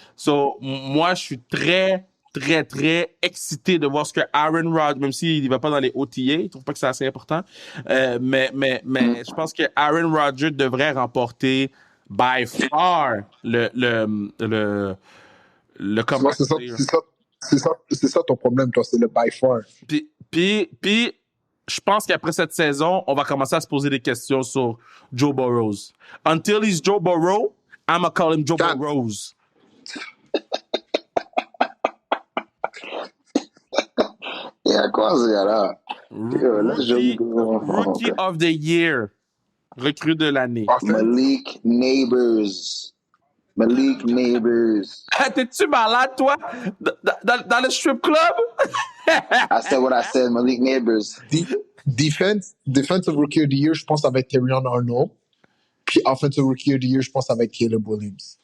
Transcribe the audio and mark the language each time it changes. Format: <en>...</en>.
<fr>So, moi, je suis très, très, très excité de voir ce que Aaron Rodgers, même s'il ne va pas dans les OTA, il ne trouve pas que c'est assez important, mais je pense que Aaron Rodgers devrait remporter</fr> <en>by far</en> <fr>le comeback. C'est ça ton problème, toi, c'est le</fr> <en>by far.</en> <fr>Puis, je pense qu'après cette saison, on va commencer à se poser des questions sur Joe Burrow.</fr> <en>Until he's Joe Burrow, I'm gonna call him Joe Burrows.</en> <fr>Il y a quoi, ce gars-là? Là,</fr> <en>Rookie, Rookie of the Year.</en> <fr>Recrue de l'année. Malik Neighbors. Malik Neighbors. T'es-tu malade, toi? Dans le strip club?</fr> <en>I said what I said, Malik Neighbors.</en> <fr>Defensive Rookie of the Year, je pense, avec Terrion Arnold. Puis Offensive Rookie of the Year, je pense, avec Caleb Williams.</fr>